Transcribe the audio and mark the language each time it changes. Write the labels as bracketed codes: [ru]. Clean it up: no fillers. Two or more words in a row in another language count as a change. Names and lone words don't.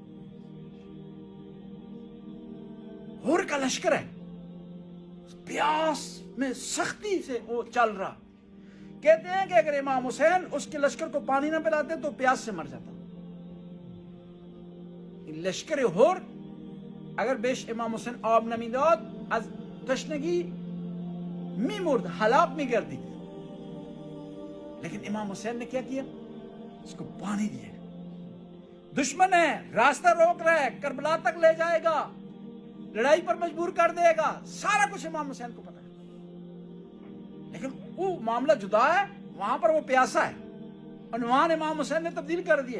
[ur] ہور کا لشکر ہے، پیاس میں سختی سے وہ چل رہا، کہتے ہیں کہ اگر امام حسین اس کے لشکر کو پانی نہ پلاتے تو پیاس سے مر جاتا۔ [fa] لشکر ہور اگر بیش امام حسین آب نمیداد از تشنگی می مرد، ہلاک می گردید، [ur] لیکن امام حسین نے کیا کیا؟ اس کو پانی دیا۔ دشمن ہے، راستہ روک رہا ہے، کربلا تک لے جائے گا، لڑائی پر مجبور کر دے گا، سارا کچھ امام حسین کو پتا ہے، لیکن وہ معاملہ جدا ہے، وہاں پر وہ پیاسا ہے، عنوان امام حسین نے تبدیل کر دیے۔